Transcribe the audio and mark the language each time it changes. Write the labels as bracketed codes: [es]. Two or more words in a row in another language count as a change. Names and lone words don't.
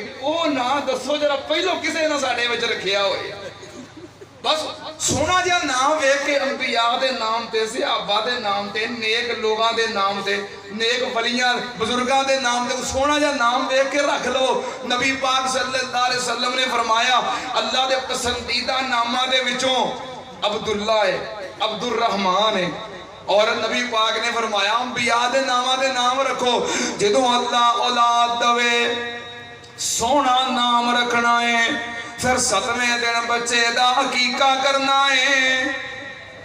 [pa] وہ نہ دسو ذرا پہلوں کسے نہ ساڈے وچ رکھیا ہووے، بس سوہنا جیہا نام ویکھ کے انبیاء دے نام تے، صحابہ دے نام تے، نیک لوکاں دے نام تے، نیک ولیاں بزرگاں دے نام تے سوہنا جیہا نام ویکھ کے رکھ لو. نبی پاک [ar] صلى الله عليه وسلم [pa] نے فرمایا اللہ دے پسندیدہ ناماں دے وچوں عبداللہ ہے، عبدالرحمن ہے. اور نبی پاک نے فرمایا انبیاء دے ناماں دے نام رکھو. جدوں اللہ اولاد دیوے سوہنا نام رکھنا ہے، فیر 7ویں دن بچے دا عقیقہ کرنا ہے.